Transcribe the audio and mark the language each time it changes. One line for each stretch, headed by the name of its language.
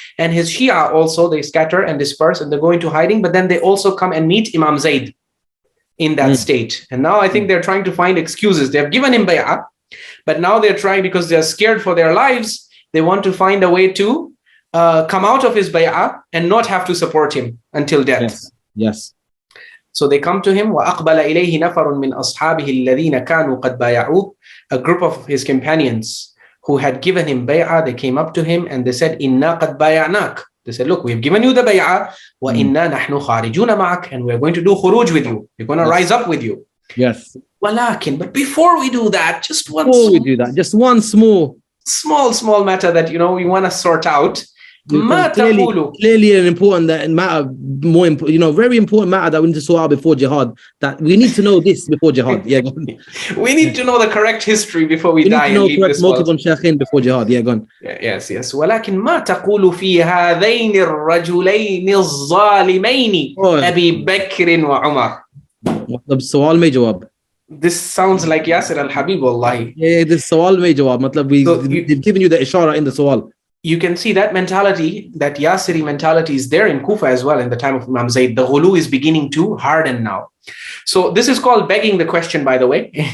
English: And his Shia also, they scatter and disperse and they go into hiding, but then they also come and meet Imam Zayd in that state. And now I think they're trying to find excuses. They have given him bay'ah, but now they're trying, because they're scared for their lives, they want to find a way to come out of his bay'ah and not have to support him until death. Yes. So they come to him.
Arabic: وَأَقْبَلَ إِلَيْهِ نَفَرٌ مِّنْ أَصْحَابِهِ الَّذِينَ كَانُوا قَدْ بَايَعُوهُ.
English: A group of his companions who had given him bay'ah, they came up to him and they said,
Arabic: Inna qad bay'anak.
English: They said, look, we've given you the bay'ah,
Arabic: wa inna nahnu kharijuna ma'ak,
English: and we're going to do khuruj with you. We're going to rise up with you. Yes. Walakin, but before we do that, just one small matter that, we want to sort out. Clearly an important matter, very important matter that we need to sort out before jihad. That we need to know this before jihad. Yeah, go on. We need to know the correct history before we die. We need to know correct motive on Shaykhayn before jihad. Yeah, go on. Yes.
Arabic: ولكن ما تقول في هذين الرجلين الظالمين أبي بكر وعمر.
Hindi: मतलब सवाल में जवाब.
English: This sounds like Yasir al-Habib, wallahi. Yeah, this
Hindi: सवाल में जवाब. मतलब
English: we've given you the ishara in the सवाल. You can see that mentality, that Yasiri mentality is there in Kufa as well in the time of Imam Zayd. The ghulu is beginning to harden now. So this is called begging the question, by the way.